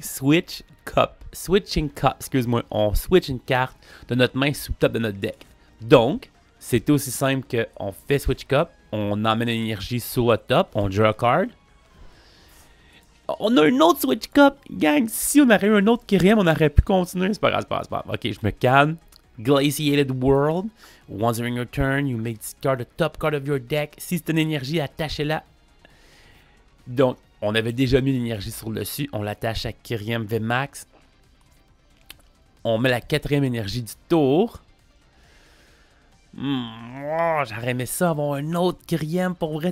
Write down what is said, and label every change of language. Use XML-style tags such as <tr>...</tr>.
<fr>Switching cup. Excuse-moi. On switch une carte de notre main sous top de notre deck. Donc, c'est aussi simple qu'on fait Switch Cup, on emmène une énergie sur le top, on</fr> <en>draw a card.</en> <fr>On a une autre Switch Cup, gang. Si on avait eu un autre Kyurem, on aurait pu continuer. C'est pas grave. Ok, je me calme. Glaciated World.</fr> <en>Once during your turn, you may discard the top card of your deck.</en> <fr>Si c'est une énergie, attachez-la. Donc, on avait déjà mis l'énergie sur le dessus. On l'attache à Kyurem VMAX. On met la 4e énergie du tour. J'aurais aimé ça avoir un autre Kyurem pour vrai.</fr>